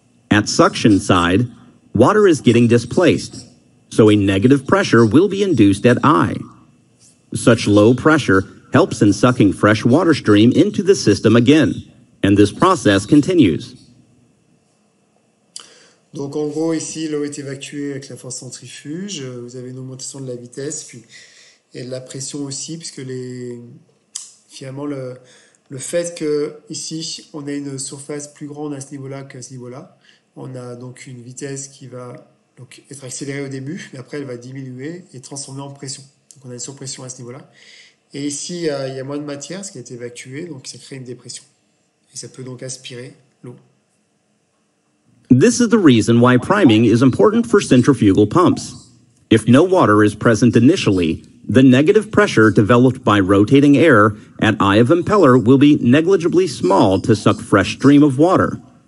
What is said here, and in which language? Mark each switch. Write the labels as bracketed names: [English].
[English] At suction side, water is getting displaced, so a negative pressure will be induced at I. Such low pressure helps in sucking fresh water stream into the system again, and this process continues. [French] Donc en gros ici l'eau est évacuée avec la force centrifuge, vous avez une augmentation de la vitesse puis et de la pression aussi puisque finalement le fait que ici on a une surface plus grande à ce niveau-là qu'à ce niveau-là, on a donc une vitesse qui va donc être accélérée au début mais après elle va diminuer et transformer en pression. Donc on a une surpression à ce niveau-là et ici il y a moins de matière, ce qui a été évacué, donc ça crée une dépression et ça peut donc aspirer l'eau. [English] This is the reason why priming is important for centrifugal pumps. If no water is present initially, the negative pressure developed by rotating air at eye of impeller will be negligibly small to suck fresh stream of water.